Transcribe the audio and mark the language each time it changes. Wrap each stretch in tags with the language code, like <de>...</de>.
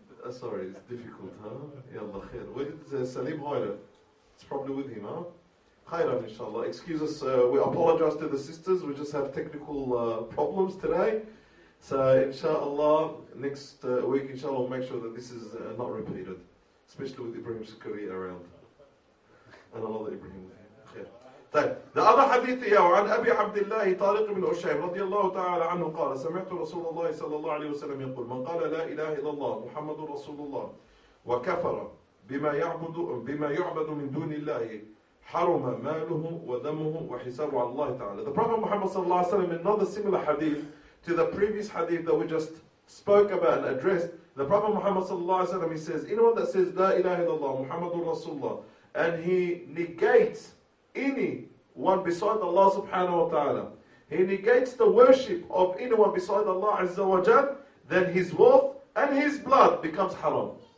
<en>Sorry, it's difficult, huh?</en> <ar>Yalla khair.</ar> <en>Where did Salim Hoyle? It's probably with him, huh? Khairan, inshallah. Excuse us, we apologize to the sisters. We just have technical problems today. So, inshallah, next week, inshallah, we'll make sure that this is not repeated. Especially with Ibrahim Shakiri around. And a lot of Ibrahim. The other hadith here,</en> <ar>عن أبي عبد الله طارق بن أشيم رضي الله تعالى عنه قال سمعت رسول الله صلى الله عليه وسلم يقول من قال لا إله إلا الله محمد رسول الله وكفر بما يعبد من دون الله حرم ماله ودمه وحسابه على الله تعالى.</ar> <en>The Prophet Muhammad</en> <ar>صلى الله عليه وسلم,</ar> <en>another similar hadith to the previous hadith that we just spoke about and addressed. The Prophet Muhammad</en> <ar>صلى الله عليه وسلم,</ar> <en>he says, anyone that says</en> <ar>لا إله إلا الله محمد رسول الله</ar> <en>and he negates anyone beside Allah subhanahu wa ta'ala, he negates the worship of anyone beside Allah azza wa jal, then his wealth and his blood becomes haram.</en>